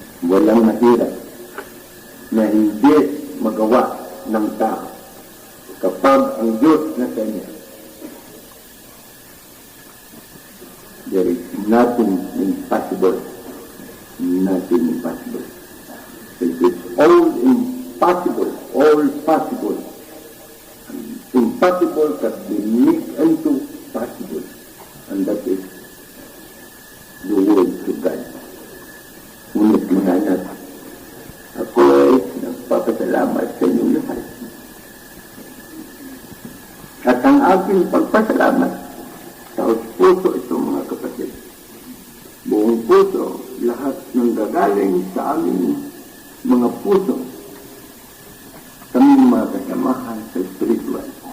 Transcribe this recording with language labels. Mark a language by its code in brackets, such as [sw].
[tl] Walang mahirap na hindi magawa ng tao kapag ang Diyos na sa niya. [en] There is nothing impossible. Nothing impossible. It is all impossible. All possible. Impossible can be made into possible. And that is the word of God. [tl] Ngunit mga anak, ako ay nagpapasalamat sa inyong lahat. At ang aking pagpasalamat sa puso ito mga kapatid, buong puso, lahat ng gagaling sa aming mga puso, kaming mga kasamahan sa spiritual.